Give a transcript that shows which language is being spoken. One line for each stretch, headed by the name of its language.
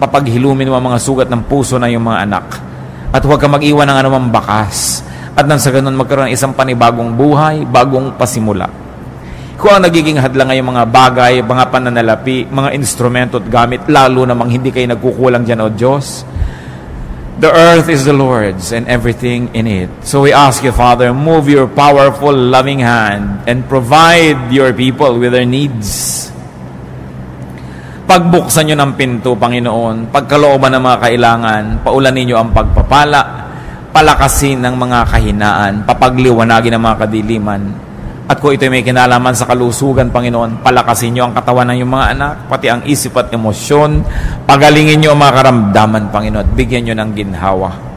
Filipino: Papaghilumin mo ang mga sugat ng puso na yung mga anak. At huwag ka mag-iwan ng anumang bakas. At nang sa ganun, magkaroon ng isang panibagong buhay, bagong pasimula. Kung ang nagiging hadlang ay mga bagay, mga pananalapi, mga instrumento at gamit, lalo namang hindi kayo nagkukulang dyan, O Diyos.
English: The earth is the Lord's and everything in it. So we ask you, Father, move your powerful, loving hand and provide your people with their needs.
Filipino: Pagbuksan nyo ng pinto, Panginoon, pagkalooban ng mga kailangan, paulanin nyo ang pagpapala, palakasin ng mga kahinaan, papagliwanagin ng mga kadiliman. At kung ito'y may kinalaman sa kalusugan, Panginoon, palakasin nyo ang katawan ng iyong mga anak, pati ang isip at emosyon, pagalingin nyo ang mga karamdaman, Panginoon, at bigyan nyo ng ginhawa.